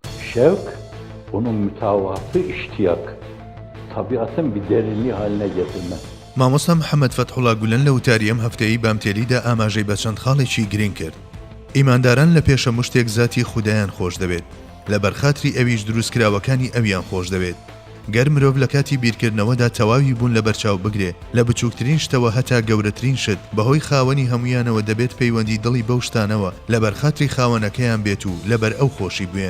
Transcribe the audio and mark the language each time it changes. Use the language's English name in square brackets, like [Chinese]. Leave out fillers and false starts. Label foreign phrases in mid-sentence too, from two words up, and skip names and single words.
[Turkish] şevk, onun mütevatı iştiyak. Tabiatın bir derinliği haline getirme. [Central Kurdish] مامۆستا محەممەد فەتحوڵا گولەن لە وتاری ئەم هەفتەیەی بامتێلیدا ئاماژەی بە چەند خاڵێکی گرنگ کرد. ئیمانداران لە پێشە مشتێک ذاتی خودایان خۆش دەبێت، لە بەرخاتری ئەویش دروستکراوەکانی ئەویان خۆش دەوێت. گەر مرۆڤ لە کاتی بیرکردنەوەدا تەواوی بوون لە بەرچاو بگرێ لە بچووکترین شتەوە هەتا گەورەترین شت بەهۆی خاوەنی هەمویانەوە دەبێت پەیوەندی دڵی بەو شتانەوە لە بەرخاتری خاوەنەکەیان بێت و لەبەر ئەو خۆشی بوێن.